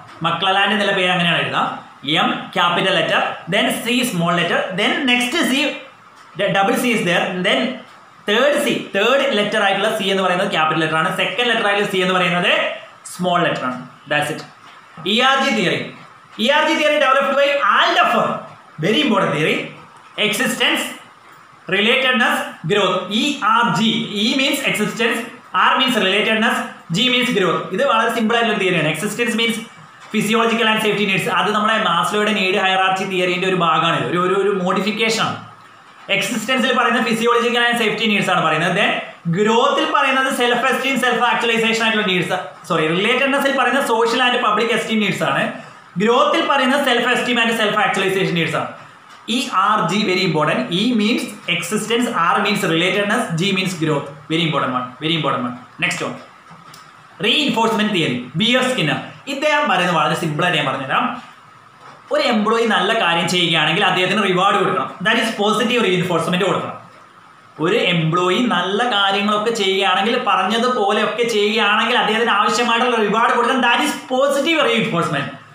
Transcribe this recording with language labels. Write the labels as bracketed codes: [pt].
[ml] McClelland എന്നുള്ള പേര് അങ്ങനെയാണ് എഴുതുക. M capital letter, then C small letter, [en] then next C double C is there, [ml] then third letter ആയിട്ടുള്ള C എന്ന് പറയുന്നത് ക്യാപിറ്റൽ ലെറ്റർ ആണ്, സെക്കൻഡ് ലെറ്റർ ആയിട്ടുള്ള C എന്ന് പറയുന്നത് സ്മോൾ ലെറ്റർ ആണ്. That's it. [en] ERG theory developed by Alderfer, very important theory. Existence, relatedness, growth. ERG, E means existence, R means relatedness, G means growth. [ml] ഇത് വളരെ സിമ്പിൾ ആയിട്ടുള്ള തിയറിയാണ്. [en] Existence means physiological and safety needs. [ml] അത് നമ്മുടെ മാസ്ലോയുടെ need ഹയറാർച്ചി തിയറിന്റെ ഒരു ഭാഗമാണ്, ഒരു modification ആണ്. എക്സിസ്റ്റൻസിൽ പറയുന്നത് ഫിസിയോളജിക്കൽ ആൻഡ് സേഫ്റ്റി നീഡ്സ് ആണ് പറയുന്നത്. ദെൻ ഗ്രോത്തിൽ പറയുന്നത് സെൽഫ് എസ്റ്റീം, സെൽഫ് ആക്ച്വലൈസേഷൻ ആയിട്ടുള്ള നീഡ്സ്. റിലേറ്റഡ്നെസ്സിൽ പറയുന്നത് social and public esteem needs ആണ്. ഗ്രോത്തിൽ പറയുന്നത് self esteem and self actualization needs ആണ്. [en] ERG very important. E means existence, R means relatedness, G means growth. Very important one. Next one, reinforcement theory, B.F. Skinner. [ml] ഇദ്ദേഹം പറയുന്നത് വളരെ simple ആയിട്ട് ഞാൻ പറഞ്ഞുതരാം. ഒരു എംപ്ലോയി നല്ല കാര്യം ചെയ്യുകയാണെങ്കിൽ അദ്ദേഹത്തിന് റിവാർഡ് കൊടുക്കണം, [en] that is positive reinforcement [ml] കൊടുക്കണം. ഒരു എംപ്ലോയി നല്ല കാര്യങ്ങളൊക്കെ ചെയ്യുകയാണെങ്കിൽ, പറഞ്ഞതുപോലെയൊക്കെ ചെയ്യുകയാണെങ്കിൽ അദ്ദേഹത്തിന് ആവശ്യമായിട്ടുള്ള റിവാർഡ് കൊടുക്കണം, [en] That is positive reinforcement.